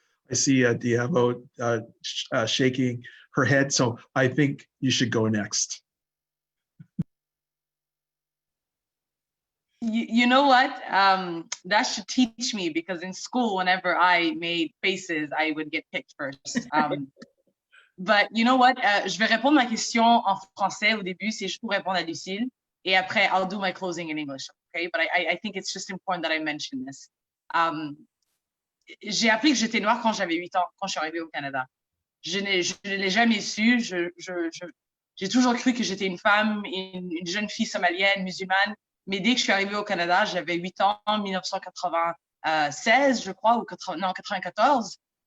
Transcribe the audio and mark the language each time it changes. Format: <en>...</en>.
<en>I see Diabo shaking her head, so I think you should go next. You know what? That should teach me, because in school, whenever I made faces, I would get picked first. But you know what?</en> <fr>Je vais répondre ma question en français au début, c'est juste pour répondre à Lucille. Et après,</fr> <en>I'll do my closing in English. Okay? But I think it's just important that I mention this.</en> <fr>J'ai appris que j'étais noire quand j'avais 8 ans, quand je suis arrivée au Canada. Je ne l'ai jamais su. J'ai toujours cru que j'étais une femme, une jeune fille somalienne, musulmane. Mais dès que je suis arrivée au Canada, j'avais 8 ans, en 1996, je crois, ou 94.</fr>